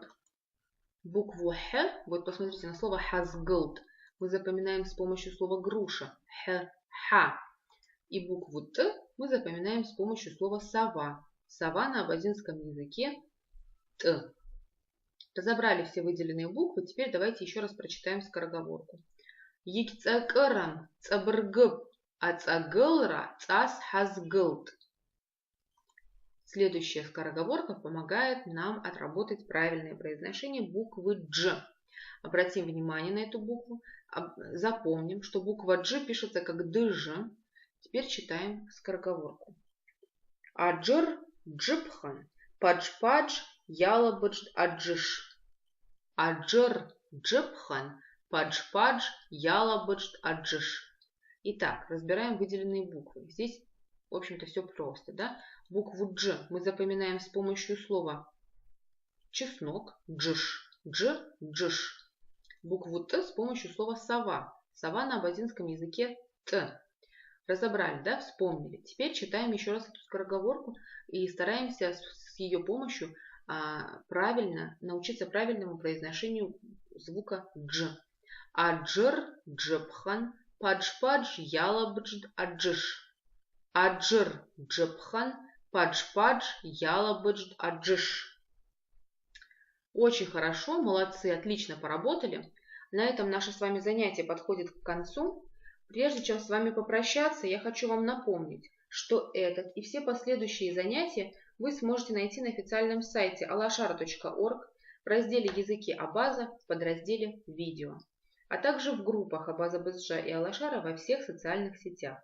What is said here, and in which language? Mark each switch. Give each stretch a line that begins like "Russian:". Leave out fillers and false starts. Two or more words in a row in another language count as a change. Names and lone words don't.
Russian: Букву Х, вот посмотрите на слово хазгылт, мы запоминаем с помощью слова груша. Х, ха. И букву Т мы запоминаем с помощью слова сова. Сова на абазинском языке Т. Разобрали все выделенные буквы, теперь давайте еще раз прочитаем скороговорку.
Abaza: Егицакырам цабыргыб, ацагылра цас хазгылт.
Russian: Следующая скороговорка помогает нам отработать правильное произношение буквы Дж. Обратим внимание на эту букву. Запомним, что буква Дж пишется как ДЖ. Теперь читаем скороговорку.
Abaza: Аджир джипхан, падж-падж, ялабадж аджиш. Аджир джипхан, падж-падж, ялабадж аджиш.
Russian: Итак, разбираем выделенные буквы. Здесь, в общем-то, все просто, да? Букву Дж мы запоминаем с помощью слова чеснок, джиш, дж, джиш. Букву Т с помощью слова сова. Сова на абазинском языке Т. Разобрали, да? Вспомнили. Теперь читаем еще раз эту скороговорку и стараемся с ее помощью научиться правильному произношению звука Дж.
Abaza: Аджир, джипхан, падж-падж, ялабдж, аджиш. Аджир, джипхан, падж-падж, ялабдж, аджиш.
Russian: Очень хорошо, молодцы, отлично поработали. На этом наше с вами занятие подходит к концу. Прежде чем с вами попрощаться, я хочу вам напомнить, что этот и все последующие занятия вы сможете найти на официальном сайте alashara.org в разделе «Языки Абаза» в подразделе «Видео», а также в группах Абаза Бызжа и Алашара во всех социальных сетях.